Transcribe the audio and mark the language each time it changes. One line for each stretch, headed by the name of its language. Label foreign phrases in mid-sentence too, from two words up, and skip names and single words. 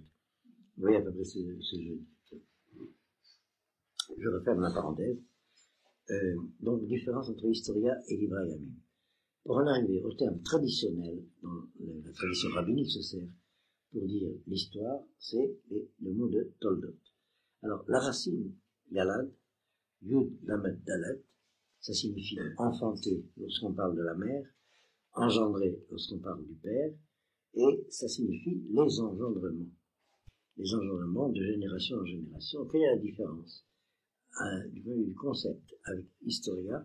French: Vous voyez à peu près ce jeu. Je referme ma parenthèse. Donc, différence entre historia et
Hebrew: ליברי ימים.
French: Pour en arriver au terme traditionnel, dont la tradition rabbinique se sert pour dire l'histoire, c'est le mot de toldot. Alors, la racine,
Hebrew: ילד יוד למד דלת,
French: ça signifie enfanter lorsqu'on parle de la mère, engendrer lorsqu'on parle du père, et ça signifie les engendrements de génération en génération. Quelle est la différence du point de vue du concept avec historia?